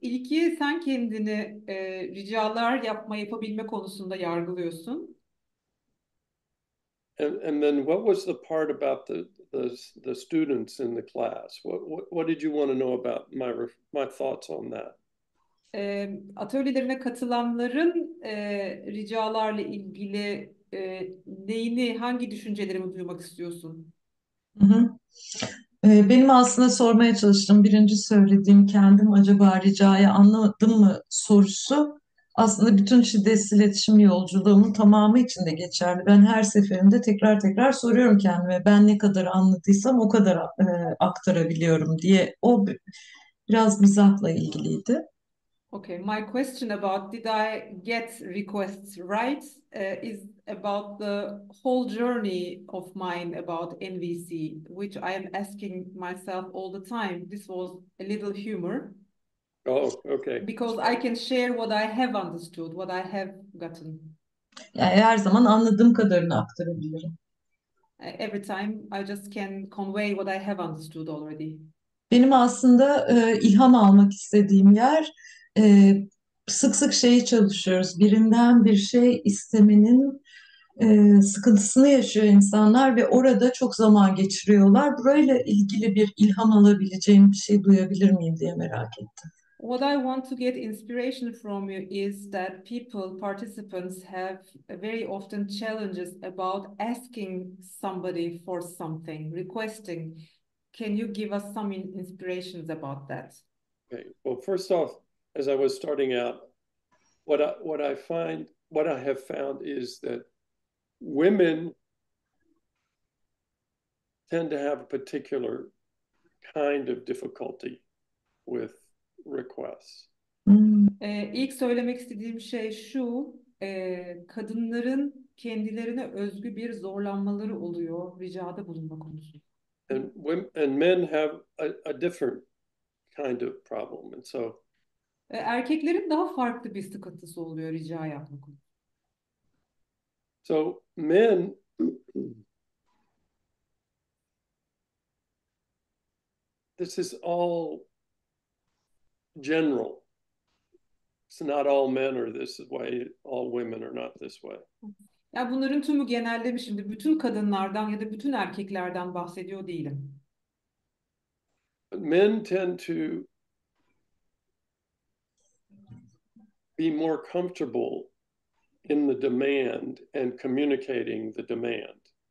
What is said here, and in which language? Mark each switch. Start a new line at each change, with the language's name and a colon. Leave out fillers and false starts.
Turkish: İlki, sen kendini ricalar yapabilme konusunda yargılıyorsun.
English: And then what was the part about the students in the class? What did you want to know about my thoughts on that?
Turkish: Atölyelerine katılanların ricalarla ilgili hangi düşüncelerimi duymak istiyorsun? Hı hı. Benim aslında sormaya çalıştığım, birinci söylediğim, kendim acaba ricayı anladım mı sorusu aslında bütün şiddetsiz iletişim yolculuğumun tamamı için de geçerli. Ben her seferinde tekrar tekrar soruyorum kendime, ben ne kadar anladıysam o kadar aktarabiliyorum diye. O biraz mizahla ilgiliydi.
English: Okay, my question about did I get requests right is about the whole journey of mine about NVC, which I am asking myself all the time. This was a little humor. Oh, okay. Because I can share what I have understood, what I have gotten.
Turkish: Yani her zaman anladığım kadarını aktarabilirim.
English: Every time I just can convey what I have understood already.
Turkish: Benim aslında ilham almak istediğim yer, e, sık sık şeyi çalışıyoruz. Birinden bir şey istemenin sıkıntısını yaşıyor insanlar ve orada çok zaman geçiriyorlar. Burayla ilgili bir ilham alabileceğim bir şey duyabilir miyim diye merak ettim.
English: What I want to get inspiration from you is that participants have very often challenges about asking somebody for something, requesting. Can you give us some inspirations about that? Okay. Well, first off, as I was starting out, what I have found is that women tend to have a particular kind of difficulty with requests.
Turkish: İlk söylemek istediğim şey şu, kadınların kendilerine özgü bir zorlanmaları oluyor ricada bulunma konusunda.
English: And men have a different kind of problem. And so
Turkish: erkeklerin daha farklı bir sıkıntısı oluyor rica yapma konusunda.
English: So men this is all general. It's not all men are this way, all women are not this way.
Turkish: Ya bunların tümü genelleme, şimdi bütün kadınlardan ya da bütün erkeklerden bahsediyor değilim.
English: Men tend to be more comfortable in the demand and communicating the demand.